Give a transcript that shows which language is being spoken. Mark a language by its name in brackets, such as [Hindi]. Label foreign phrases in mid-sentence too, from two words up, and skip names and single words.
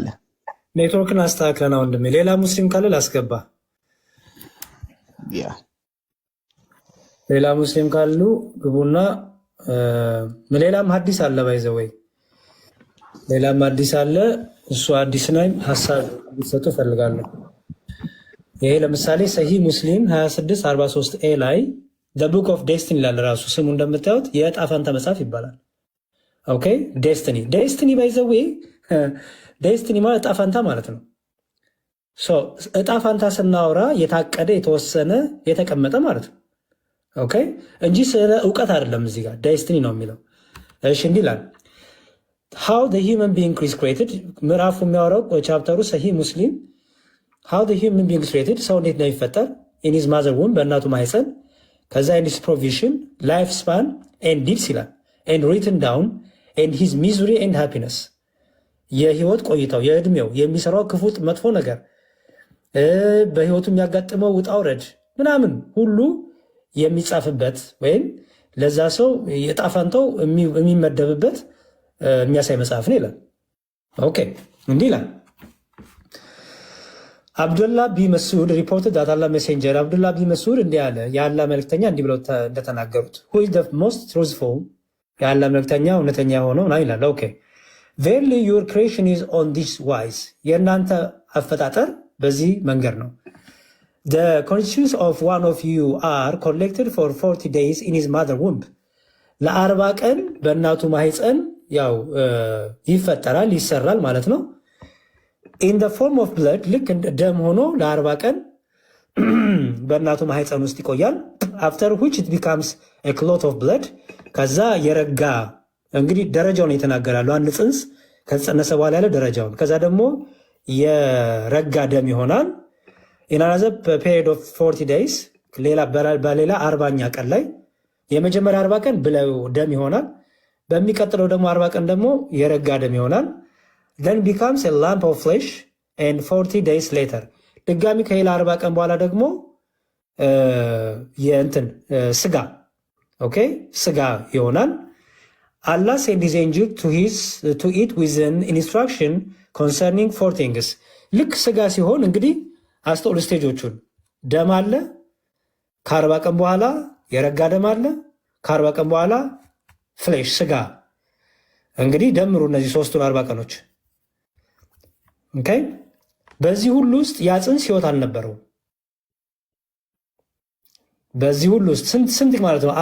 [Amharic] ኔትወርክን አስተካክለና ወንድሜ፣ ሌላ ሙስሊም ካለ ላስገባ። ሌላ ሙስሊም ካሉ ግቡና ሌላም ሐዲስ አለ ባይዘው ወይ ሌላም ሐዲስ አለ። እሱ ሐዲስ ላይ ሐሳብ እንዲሰጡ ፈልጋለሁ። ይሄ ለምሳሌ ሰሂህ ሙስሊም 2643 ኤ ላይ [English] the book of destiny [Amharic] ይላል። ራሱ ስሙ እንደምታዩት የዕጣ ፈንታ መጽሐፍ ይባላል። ኦኬ ዴስቲኒ ባይዘው ዴስቲኒ ማለት ዕጣ ፈንታ ማለት ነው። ዕጣ ፈንታ ስናወራ የታቀደ የተወሰነ የተቀመጠ ማለት ነው። ኦኬ እንጂ ስለ እውቀት አይደለም። እዚህ ጋር ዴስቲኒ ነው የሚለው። እሺ እንዲህ ይላል [English] how the human being is created [Amharic] ምዕራፉ የሚያወራው ቻፕተሩ ሰሂህ ሙስሊም [English] how the human being is created [Amharic] ሰው እንዴት ነው የሚፈጠር [English] in his mother womb [Amharic] በእናቱ ማህፀን ከዛ [English] in his provision life span and deeds [Amharic] ይላል [English] and written down and his misery and happiness [Amharic] የህይወት ቆይታው የእድሜው የሚሰራው ክፉ መጥፎ ነገር በህይወቱ የሚያጋጥመው ውጣ ውረድ ምናምን ሁሉ የሚጻፍበት ወይም ለዛ ሰው የዕጣ ፈንታው የሚመደብበት የሚያሳይ መጽሐፍ ነው ይላል። ኦኬ እንዲህ ይላል አብዱላህ ቢ መስዑድ [English] reported that Allah messenger [Amharic] አብዱላህ ቢ መስዑድ እንዲህ አለ የአላህ መልእክተኛ እንዲህ ብለው እንደተናገሩት [English] who is the most truthful [Amharic] የአላህ መልእክተኛ እውነተኛ የሆነው ነው ይላል። ኦኬ [English] verily your creation is on this [Amharic] wise የእናንተ አፈጣጠር በዚህ መንገድ ነው። [English] the constitutions of one of you are collected for 40 days in his mother womb [Amharic] ለ40 ቀን በእናቱ ማህፀን ያው ይፈጠራል ይሰራል ማለት ነው። [English] in the form of blood [Amharic] ልክ ደም ሆኖ ለ40 ቀን በእናቱ ማህፀን ውስጥ ይቆያል። after which it [English] becomes a clot of blood [Amharic] ከዛ የረጋ እንግዲህ ደረጃውን የተናገራሉ። አንድ ጽንስ ከተጸነሰ በኋላ ያለ ደረጃውን ከዛ ደግሞ የረጋ ደም ይሆናል። [English] in another period of 40 days [Amharic] በሌላ 40ኛ ቀን ላይ የመጀመሪያ 40 ቀን ብለው ደም ይሆናል። በሚቀጥለው ደግሞ 40 ቀን ደግሞ የረጋ ደም ይሆናል። [English] then becomes a lump of flesh and 40 days later [Amharic] ድጋሚ ከሌላ 40 ቀን በኋላ ደግሞ የእንትን ስጋ ኦኬ ስጋ ይሆናል። [English] Allah sent his angel to eat with an instruction concerning 4 things [Amharic] ልክ ስጋ ሲሆን እንግዲህ አስተውል ስቴጆቹን ደም አለ፣ ከ40 ቀን በኋላ የረጋ ደም አለ፣ ከ40 ቀን በኋላ ፍሌሽ ስጋ። እንግዲህ ደምሩ እነዚህ 3ቱን 40 ቀኖች። ኦኬ በዚህ ሁሉ ውስጥ ያ ጽንስ ህይወት አልነበረው። በዚህ ሁሉ ውስጥ ስንት ማለት ነው?